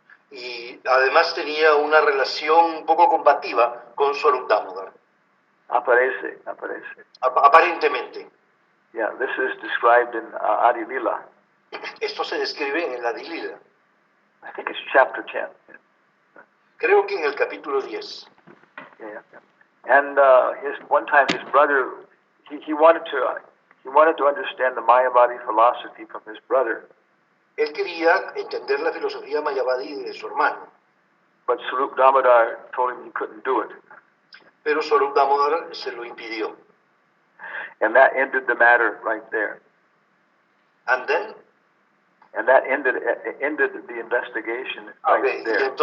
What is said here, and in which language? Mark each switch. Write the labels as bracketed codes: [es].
[es] Y además tenía una relación un poco combativa con Swarup Damodar. Aparece. Aparentemente. [en] Yeah, this is described in Adi Lila. [es] Esto se describe en el Adi Lila. [en] I think it's chapter 10. [es] Creo que en el capítulo 10. [en] Yeah. And one time his brother, he wanted to understand the Mayavadi philosophy from his brother. [es] Él quería entender la filosofía mayavadi de su hermano. [en] But Swarup Damodar told him he couldn't do it. [es] Pero Swarup Damodar se lo impidió. [en] And that ended the matter right there. And then? And that ended the investigation right there.